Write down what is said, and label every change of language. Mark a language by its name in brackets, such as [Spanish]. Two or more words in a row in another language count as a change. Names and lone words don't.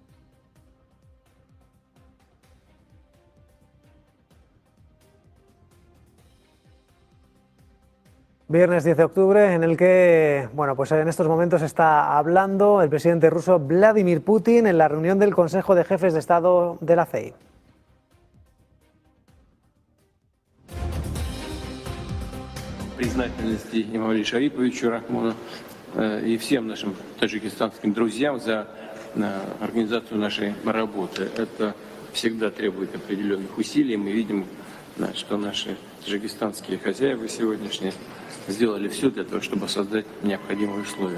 [Spanish] Viernes 10 de octubre, en el que, bueno, pues en estos momentos está hablando el presidente ruso Vladímir Putin en la reunión del Consejo de Jefes de Estado de la CEI. [Russian] Признательности Имамали Шариповичу Рахмону и всем нашим таджикистанским друзьям за организацию нашей работы. Это всегда требует определенных усилий. Мы видим, что наши таджикистанские хозяева сегодняшние сделали все для того, чтобы создать необходимые условия.